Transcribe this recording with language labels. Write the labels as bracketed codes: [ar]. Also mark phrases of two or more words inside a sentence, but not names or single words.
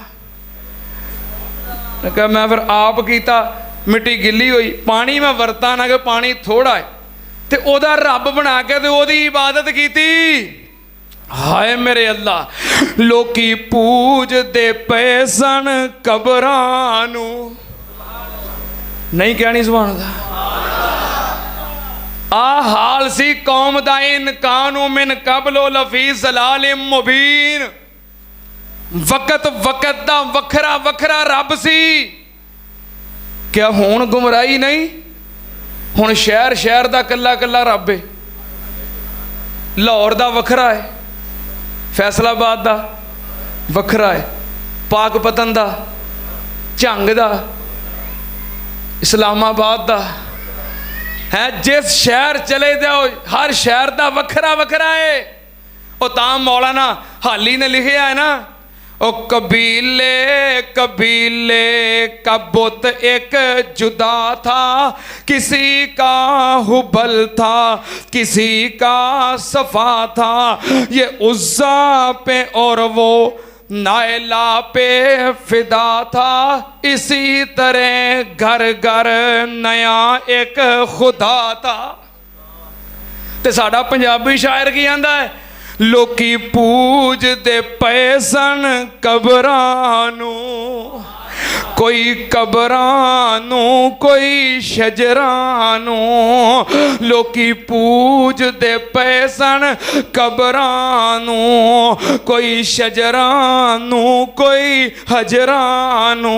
[pa] میں پھر آپ کیتا، مٹی گلی ہوئی، پانی میں ورتا نا کہ پانی تھوڑا ہے، تے اوہدا رب بنا کے تے اوہدی عبادت کیتی. ہائے میرے اللہ، لوکی پوجدے پئے سن قبراں نوں. نہیں کہنی [ar] سبحان الله. [pa] آ حال سی قوم دا [ar] إن كانوا من قبل لفي ضلال مبين. [pa] وقت دا وکھرا وکھرا رب سی. کیا ہن گمراہی نہیں، ہن شہر شہر دا کلا کلا رب ہے. لاہور دا وکھرا ہے، فیصل آباد دا وکھرا ہے، پاکپتن دا، جھنگ دا، اسلام آباد دا ہے. جس شہر چلے جاؤ ہر شہر دا وکھرا وکھرا ہے. [ur] وہ تام مولانا حالی نے لکھا ہے نا، او قبیلے قبیلے کا بت ایک جدا تھا، کسی کا ہبل تھا، کسی کا صفا تھا. یہ عزیٰ پہ اور وہ نائلہ پہ فدا تھا، اسی طرح گھر گھر نیا ایک خدا تھا. [pa] تے ساڈا پنجابی شاعر کی آندا ہے، لوکی پوجدے پئے سن قبراں نوں. کوئی قبراں نوں، کوئی شجراں نوں. لوکی پوجدے پئے سن قبراں نوں، کوئی شجراں نوں، کوئی حجراں نوں.